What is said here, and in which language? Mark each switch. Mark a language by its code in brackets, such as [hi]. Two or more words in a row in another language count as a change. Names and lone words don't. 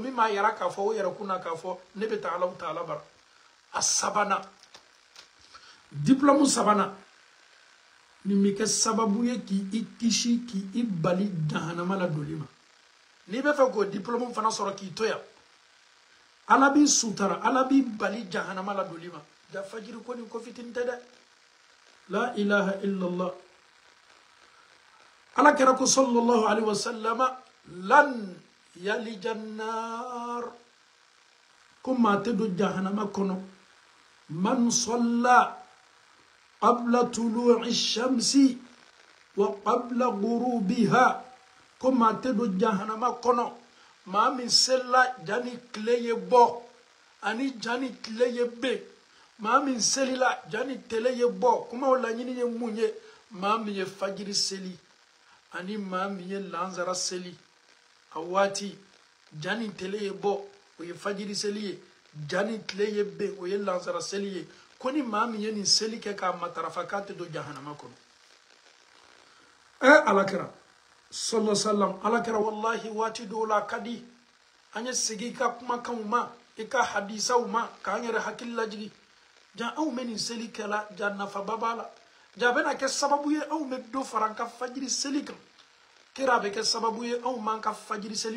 [bm] min b'a yira k'a fɔ o yɛrɛ kun na k'a fɔ ne bɛ taa Alahu Taala bara a sabanan diplôme sabanan nin bɛ kɛ sababu ye k'i kisi k'i bali jahanama la doli ma n'i bɛ fɛ k'o diplôme fana sɔrɔ k'i to yan ala b'i sutara ala b'i bali jahanama la doli ma ja fajiri ko nin ko fitini tɛ dɛ [ar] لا إله إلا الله [bm] ala kɛra ko [ar] صلى الله عليه وسلم لن يلج النار [bm] ko maa tɛ don jahanama kɔnɔ [ar] من صلى قبل طلوع الشمس وقبل غروبها [bm] ko maa tɛ don jahanama kɔnɔ maa min selila jani tile ye bɔ ani jani tile ye ben maa min selila jani tile ye bɔ kuma o laɲini ye mun ye maa min ye fajiri seli ani maa min ye lansara seli a waati jani tile ye bɔ o ye fajiri seli ye jani tile ye ben o ye lansara seli ye ko ni maa min ye nin seli kɛ k'a matarafa k'a tɛ don jahanama kɔnɔ alakira [ar] صلى الله عليه وسلم [bm] alakira wallahi waati dɔw la a ka di an ye segin i ka kumakanw ma i ka hadisaw ma k'an yɛrɛ hakili lajigi ja anw bɛ nin seli kɛla ja nafaba b'a la ja a bɛna kɛ sababu ye anw bɛ dɔ fara an ka fajiri seli kan kira a bɛ kɛ sababu ye anw m'an ka fajiri seli